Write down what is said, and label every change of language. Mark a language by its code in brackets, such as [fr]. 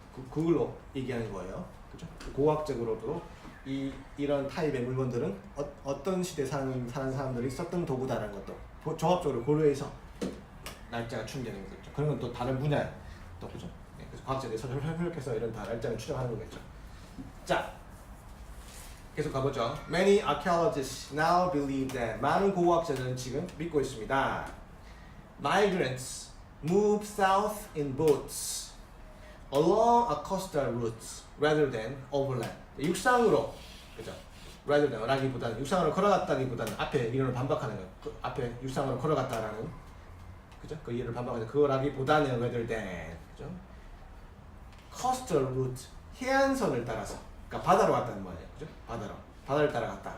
[ko] 그걸로 얘기하는 거예요. 그죠? 고고학적으로도 이런 타입의 물건들은 어떤 시대에 사는 사람들이 썼던 도구다라는 것도 종합적으로 고려해서 날짜가 추정되는 거겠죠. 그런 건 또 다른 분야 또 그죠? 네, 그래서 과학자들이 서로 협력해서 이런 다 날짜를 추정하는 거겠죠. 자, 계속 가보죠. [en] Many archaeologists now believe that [ko] 많은 고고학자들은 지금 믿고 있습니다. [en] Migrants move south in boats along a coastal routes rather than overland. [ko] 육상으로 그죠? [en] rather than [ko] 라기보다는 육상으로 걸어갔다기보다는 앞에 이론을 반박하는 거예요. 그 앞에 육상으로 걸어갔다라는 그죠? 그 이론을 반박해서 그거라기보다는 [en] rather than [ko] 그죠? [en] coastal route [ko] 해안선을 따라서 그러니까 바다로 갔다는 말이에요. 그죠? 바다를 따라갔다.